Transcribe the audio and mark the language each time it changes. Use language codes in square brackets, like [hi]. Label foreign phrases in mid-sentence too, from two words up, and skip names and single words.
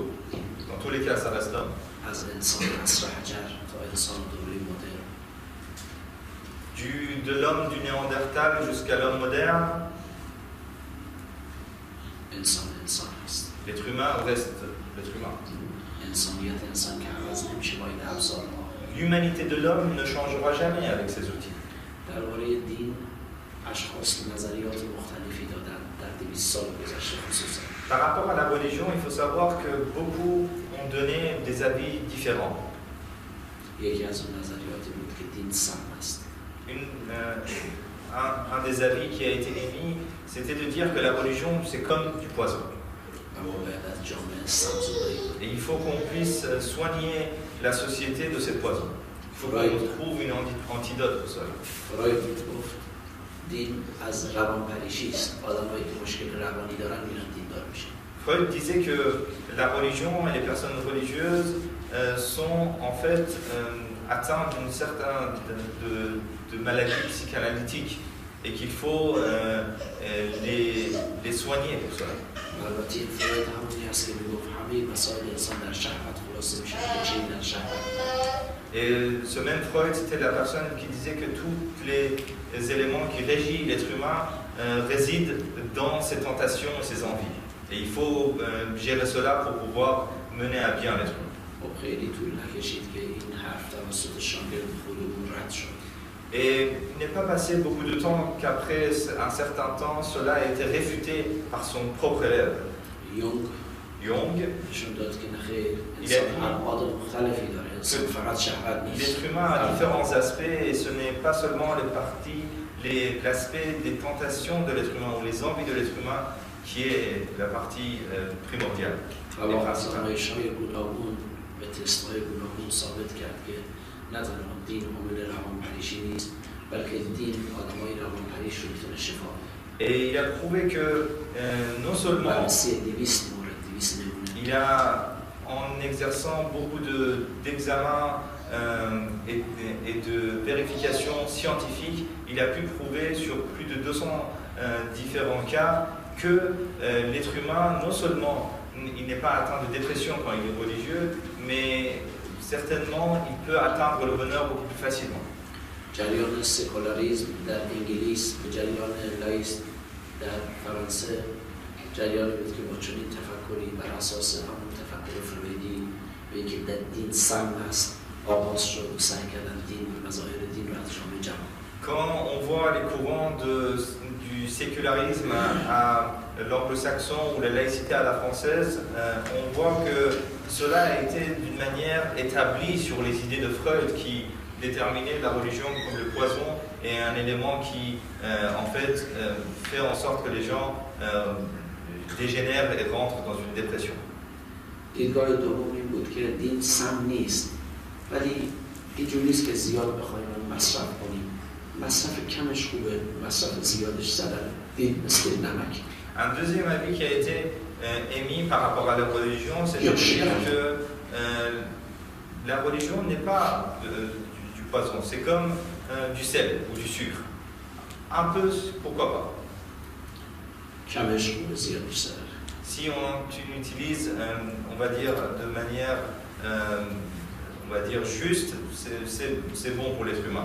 [fr] Dans tous les cas, ça reste l'homme. [fa] از انسان عصر حجر تا انسان دوره مدرن. [fr] De l'homme du Néandertal jusqu'à l'homme moderne, [fa] انسان هست. [fr] l'être humain reste l'être humain. [fa] انسانیت انسان که عوض نمیشه با این ابزارها. [fr] L'humanité de l'homme ne changera jamais avec ces outils. [fa] درباره دین اشخاص نظریات مختلفی دادن در 200 سال گذشته خصوصا. [fr] Par rapport à la religion, il faut savoir que beaucoup ont donné des avis différents. [fa] یکی از اون نظریاتی بود که دین سم است. [fr] Un des avis qui a été émis, c'était de dire que la religion, c'est comme du poison. Et il faut qu'on puisse soigner la société de ces poisons. Il faut qu'on trouve une antidote pour cela. Freud disait que la religion et les personnes religieuses sont en fait atteintes d'une certaine de maladies psychanalytiques et qu'il faut les soigner pour cela. [fa] خلاصه میشه که چه این شهر. [fr] Et ce même Freud, c'était la personne qui disait que tous les éléments qui régissent l'être humain résident dans ses tentations et ses envies. Et il faut gérer cela pour pouvoir mener à bien l'être humain. [fa] خیلی طول نکشید که این حرف توسط شاگرد خودمون رد شد. [fr] Et il n'est pas passé beaucoup de temps qu'après un certain temps, cela a été réfuté par son propre élève. Jung. [fa] نشون داد که نخیر انسان ابعاد مختلفی داره، انسان فقط شهوت نیست. [fr] L'être humain a différents aspects et ce n'est pas seulement l'aspect des tentations de l'être humain ou les envies de l'être humain qui est la partie primordiale. [fa] آزمایش‌های گوناگون و تست‌های گوناگون ثابت کرد که نه تنها دین حامل روانپریشی نیست، بلکه دین آدمای روانپریش رو میتونه شفا بده. [fr] Et il a prouvé que non seulement il a, en exerçant beaucoup d'examens et de vérifications scientifiques, il a pu prouver sur plus de 200 différents cas que l'être humain, non seulement il n'est pas atteint de dépression quand il est religieux, mais certainement il peut atteindre le bonheur beaucoup plus facilement. [fa] جریان سکولاریسم در انگلیس و جریان لایسم در فرانسه جریانی بود که با چنین تفکری بر اساس همون تفکر فرویدی به اینکه در دین سم است آغاز شد و سعی کردن دین و مظاهر دین رو از جامعه جمع. [fr] Quand on voit les courants du sécularisme à l'anglo-saxon ou la laïcité à la française, on voit que cela a été d'une manière établie sur les idées de Freud qui déterminait la religion comme le poison et un élément qui en fait fait en sorte que les gens dégénèrent et rentrent dans une dépression. [fa] دیدگاه دوم این بود که دین سم نیست، ولی اینجور نیست که زیاد بخوایم مصرف کنیم. مصرف کمش خوبه، مصرف زیادش ضرره. دین مثل نمک. [fr] Un deuxième avis qui a été émis par rapport à la religion, c'est de dire que la religion n'est pas du poison, c'est comme du sel ou du sucre. Un peu, pourquoi pas. Si tu l'utilises, on va dire, de manière on va dire juste, c'est bon pour l'être humain.